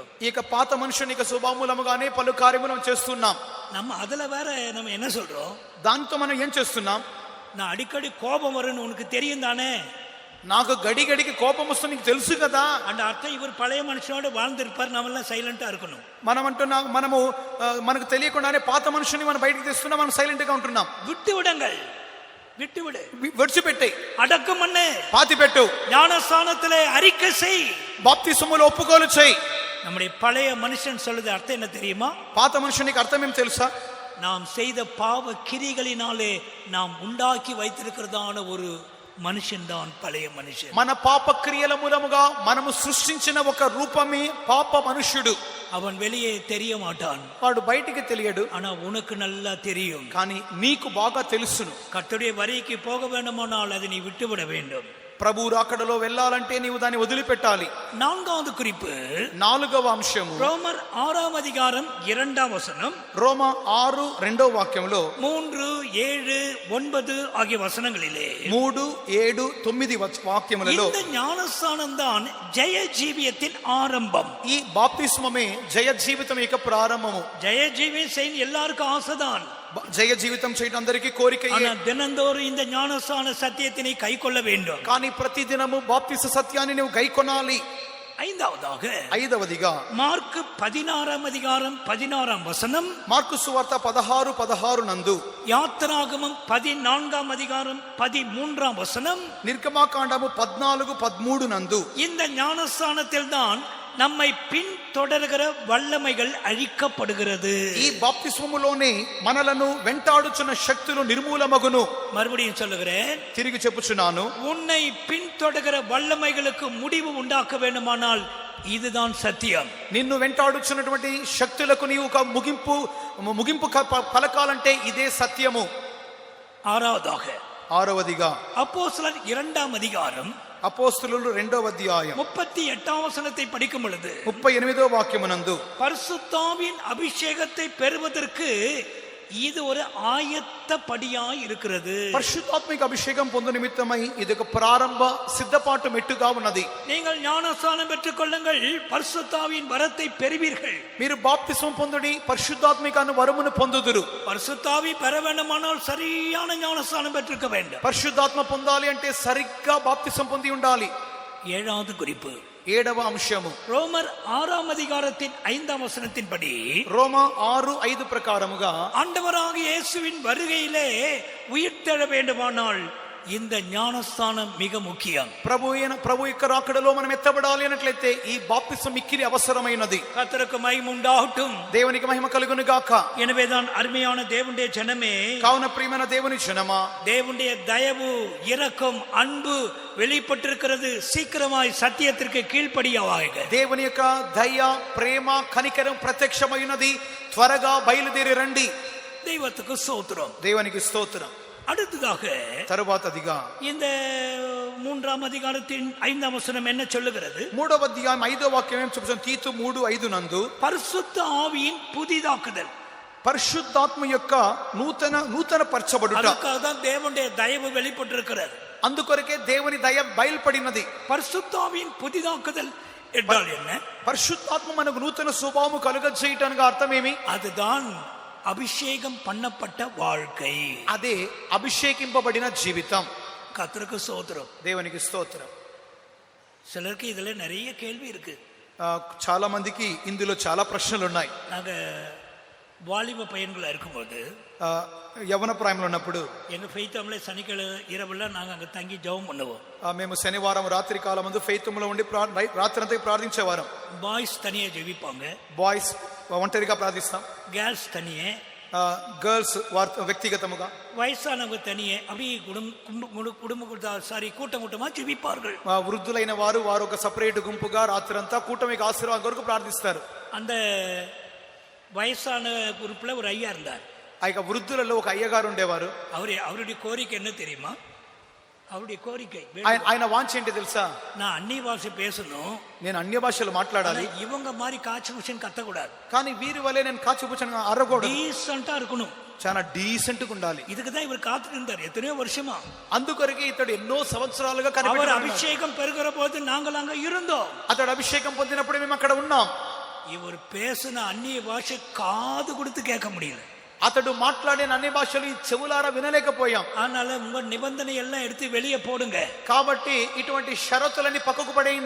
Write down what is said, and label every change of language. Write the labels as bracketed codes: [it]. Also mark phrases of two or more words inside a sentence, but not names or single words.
[te] ఇక పాత మనుషునికి స్వభావమూలముగానే పలు కార్యములు మనం చేస్తున్నాం. [ta] நம்ம அதுல வேற நம்ம என்ன சொல்றோம், [te] దాంతో మనం ఏం చేస్తున్నాం? [ta] நான் அடிக்கடி கோபம் வரும்னு உனக்கு தெரியும் தானே. [te] నాకు గడి గడికి కోపం వస్తుంది నీకు తెలుసు కదా. [ta] அந்த அர்த்தம் இவர் பழைய மனுஷனோட வாழ்ந்திருப்பார், நம்ம எல்லாம் சைலண்டா இருக்கணும். [te] మనం అంటున్నాం, మనకు తెలియకుండానే పాత మనుషుని మనం బయటికి తెస్తున్నాం, మనం సైలెంట్ గా ఉంటున్నాం. [ta] விட்டு விடுங்கள், விட்டு விடு, [te] విడిచిపెట్టే, [ta] அடக்கம் பண்ணு, [te] పాతి పెట్టు, [ta] ஞானஸ்தானத்திலே அறிக்கை செய், [te] బాప్తిసములో ఒప్పుకోలు చేయి. [ta] நம்முடைய பழைய மனுஷன் சொல்லுது அர்த்தம் என்ன தெரியுமா? [te] పాత మనుషునికి అర్థం ఏం తెలుసా? [ta] நாம் செய்த பாவ கிரிகளினாலே நாம் உண்டாக்கி வைத்திருக்கிறதான ஒரு మనిషిని தான் పழைయ మనిషి. [te] మన పాప క్రియల మూలముగా మనము సృష్టించిన ఒక రూపమే పాప మనుష్యుడు. [ta] அவன் வெளியே தெரிய மாட்டான், [te] వాడు బయటికి తెలియడు, [ta] ஆனா உனக்கு நல்லா தெரியும். [te] కానీ నీకు బాగా తెలుసును. [ta] கர்த்தருடைய வரிக்கு போக வேண்டுமானால் அதை நீ விட்டுவிட வேண்டும். [te] ప్రభు రాకడలో వెళ్ళాలంటే నీవు దాన్ని వదిలిపెట్టాలి. [ta] நான்காவது குறிப்பு, [te] 4వ అంశము [ta] ரோமர் 6ஆம் அதிகாரம் 2ஆம் வசனம், [te] రోమ 6 2వ వాక్యంలో [ta] 3, 7, 9 ஆகிய வசனங்களிலே [te] 3, 7, 9 వాక్యములలో [ta] இந்த ஞானஸ்தானம் தான் ஜெய ஜீவியத்தின் ஆரம்பம். [te] ఈ బాప్తిస్మమే జయ జీవితం యొక్క ప్రారంభము. [ta] ஜெய ஜீவியம் செய்ய எல்லாருக்கும் ஆசைதான், [te] జయ జీవితం చేయడం అందరికీ కోరికయే. [ta] ஆனா தினந்தோறும் இந்த ஞானஸ்தான சத்தியத்தினை கை கொள்ள வேண்டும். [te] కానీ ప్రతి దినము బాప్తిస సత్యాన్ని నువ్వు గైకొనాలి. [ta] ஐந்தாவதாக, [te] 5వదిగా [ta] మార్కు 16ஆம் அதிகாரம் 16ஆம் வசனம், [te] మార్కు సువార్త 16:16 నందు, [ta] யாத்திராகமம் 14ஆம் அதிகாரம் 13ஆம் வசனம், [te] నిర్గమాకాండము 14:13 నందు [ta] இந்த ஞானஸ்தானத்தில் தான் நம்மை பின் தொடர்கிற வல்லமைகள் அழிக்கப்படுகிறது. [te] ఈ బాప్తిస్మములోనే మనలను వెంటాడుచున్న శక్తులు నిర్మూలమగును. [ta] மறுபடியும் சொல்லுகிறேன், [te] తిరిగి చెప్పుచున్నాను, [ta] உன்னை பின்தொடர்கிற வல்லமைகளுக்கு முடிவு உண்டாக்க வேண்டுமானால் இதுதான் சத்தியம். [te] నిన్ను వెంటాడుచున్నటువంటి శక్తులకు నీవు ఒక ముగింపు పలకాలంటే ఇదే సత్యము. [ta] ஆறாவதாக, [te] 6వదిగా [ta] அப்போஸ்தலர் 2ஆம் அதிகாரம் [te] అపోస్తలులు 2వ అధ్యాయం [ta] 38ஆம் வசனத்தை படிக்கும் பொழுது [te] 38వ వాక్యమునందు, [ta] பரிசுத்தாவின் அபிஷேகத்தை பெறுவதற்கு இது ஒரு ஆயத்த படியாய் இருக்கிறது. [te] పరిశుద్ధాత్మిక అభిషేకం పొందు నిమిత్తమై ఇది ఒక ప్రారంభ సిద్ధపాటు మెట్టుగా ఉన్నది. [ta] நீங்கள் ஞானஸ்நானம் பெற்றுக் கொள்ளுங்கள், பரிசுத்தாவின் வரத்தை பெறுவீர்கள். [te] మీరు బాప్తిస్మం పొందుడి, పరిశుద్ధాత్మిక వరమును పొందుదురు. [ta] பரிசுத்தாவி பெற வேண்டுமானால் சரியான ஞானஸ்நானம் பெற்றிருக்க வேண்டும். [te] పరిశుద్ధాత్మ పొందాలి అంటే సరిగ్గా బాప్తిస్మం పొంది ఉండాలి. [ta] ஏழாவது குறிப்பு, [te] 7వ అంశము [ta] ரோமர் 6ஆம் அதிகாரத்தின் 5ஆம் வசனத்தின்படி, [te] రోమ 6:5 ప్రకారముగా [ta] ஆண்டவராகிய இயேசுவின் வருகையிலே உயிர்த்தெழ வேண்டுமானால் இந்த ஞானஸ்தானம் மிக முக்கியம். [te] ప్రభు యొక్క రాకడలో మనం ఎత్తబడాలి అన్నట్లయితే ఈ బాప్తిస్మం మిక్కిలి అవసరమైనది. [ta] கர்த்தருக்கு மகிமை உண்டாகட்டும். [te] దేవునికి మహిమ కలుగును గాక. [ta] எனவேதான் அருமையான தேவனுடைய ஜனமே, [te] కావున ప్రియమైన దేవుని జనమా, [ta] தேவனுடைய தயவு, இரக்கம், அன்பு வெளிப்பட்டிருக்கிறது. சீக்கிரமாய் சத்தியத்திற்கு கீழ்ப்படியாவாக. [te] దేవుని యొక్క దయ, ప్రేమ, కనికరం ప్రత్యక్షమైనది. త్వరగా బయలుదేరి రండి. [ta] தெய்வத்துக்கு ஸ்தோத்திரம். [te] దేవునికి స్తోత్రం. [ta] அடுத்ததாக, [te] తరువాతదిగా [ta] இந்த 3ஆம் அதிகாரத்தின் 5ஆம் வசனம் என்ன சொல்லுகிறது? [te] 3వ అధ్యాయం 5వ వాక్యం ఏం చెప్తుంది? తీతు 3:5 నందు [ta] பரிசுத்த ஆவியின் புதிதாக்குதல். [te] పరిశుద్ధాత్మ యొక్క నూతన పరచబడుట. [ta] அதுக்காக தான் தேவனுடைய தயவு வெளிப்பட்டிருக்கிறது. [te] అందుకొరకే దేవుని దయ బయలుపడినది. [ta] பரிசுத்தாவின் புதிதாக்குதல் என்றால் என்ன? [te] పరిశుద్ధాత్మ మనకు నూతన స్వభావము కలుగజేయటానికి అర్థం ఏమి? [ta] அதுதான் அபிஷேகம் பண்ணப்பட்ட வாழ்க்கை. [te] అదే అభిషేకింపబడిన జీవితం. [ta] கர்த்தருக்கு ஸ்தோத்திரம். [te] దేవునికి స్తోత్రం. [ta] சிலருக்கு இதுல நிறைய கேள்வி இருக்கு. [te] చాలా మందికి ఇందులో చాలా ప్రశ్నలు ఉన్నాయి. [ta] நாங்க வாலிப பையன்களா இருக்கும்போது, [te] యవన ప్రాయంలో ఉన్నప్పుడు [ta] எங்க ஃபெய்த்தம்ல சனிக்கிழமை இரவுல நாங்க அங்க தங்கி ஜெபம் பண்ணுவோம். [te] మేము శనివారం రాత్రి కాలం ముందు ఫెయిత్ములో ఉండి రాత్రంతా ప్రార్థించేవారం. [ta] பாய்ஸ் தனியா ஜெபிப்பாங்க, [te] బాయ్స్ ఒంటరిగా ప్రార్థిస్తాం, [ta] கேர்ள்ஸ் தனியே, [te] గర్ల్స్ వ్యక్తిగతముగా, [ta] வயசானவங்க தனியே, அப்படி கூட்டம் கூட்டமா ஜெபிப்பார்கள். [te] వృద్ధులైన వారు ఒక సపరేట్ గుంపుగా రాత్రంతా కూటమికి ఆశీర్వాదం కొరకు ప్రార్థిస్తారు. [ta] அந்த வயசான குரூப்ல ஒரு ஐயா இருந்தார். [te] ఆ యొక్క వృద్ధులలో ఒక అయ్యగారు ఉండేవారు. [ta] அவருடைய கோரிக்கை என்ன தெரியுமா? அவருடைய கோரிக்கை. [te] ఆయన వాంఛ ఏంటి తెలుసా? [ta] நான் அந்நிய பாஷை பேசணும், [te] నేను అన్య భాషలు మాట్లాడాలి, [ta] இவங்க மாதிரி காய்ச்சி முஷன் கத்தக்கூடாது, [te] కానీ వీరి వల్లే నేను కాచిపుచ్చను అరగకూడదు, [ta] డీసెంటా இருக்கணும், [te] చాలా డీసెంట్ గా ఉండాలి. [ta] இதுக்கு தான் இவர் காத்துட்டு இருந்தார் எத்தனையோ வருஷமா. [te] అందుకొరకే ఇతడు ఎన్నో సంవత్సరాలుగా [ta] அவர் [te] కనిపెట్టాడు. [ta] அபிஷேகம் பெறுகிற போது நாங்கள் அங்க இருந்தோம். [te] అతడు అభిషేకం పొందినప్పుడు మేము అక్కడ ఉన్నాం. [ta] இவர் பேசின அந்நிய பாஷை காது கொடுத்து கேட்க முடியல. [te] అతడు మాట్లాడిన అన్ని భాషలు ఈ చెవులారా వినలేకపోయాం. [ta] அதனால உங்க நிபந்தனை எல்லாம் எடுத்து வெளியே போடுங்க. [te] కాబట్టి ఇటువంటి షరతులన్నీ పక్కకు పడేయండి.